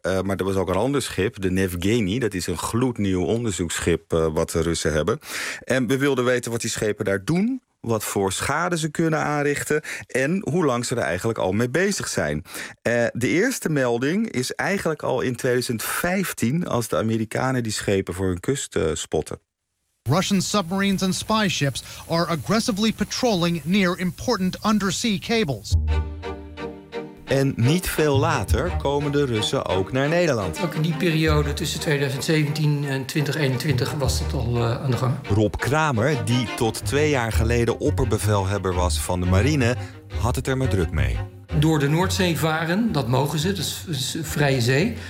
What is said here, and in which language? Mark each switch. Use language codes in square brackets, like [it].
[nl] Maar er was ook een ander schip, de Nevgeny. Dat is een gloednieuw onderzoeksschip wat de Russen hebben. En we wilden weten wat die schepen daar doen... wat voor schade ze kunnen aanrichten en hoe lang ze er eigenlijk al mee bezig zijn. De eerste melding is eigenlijk al in 2015... als de Amerikanen die schepen voor hun kust spotten. [en] Russian submarines and spy ships are aggressively patrolling near important undersea cables. [nl] En niet veel later komen de Russen ook naar Nederland. Ook in die periode tussen 2017 en 2021 was dat al aan de gang. Rob Kramer, die tot 2 jaar geleden opperbevelhebber was van de marine, had het er maar druk mee. Door de Noordzee varen, dat mogen ze, dat is een vrije zee.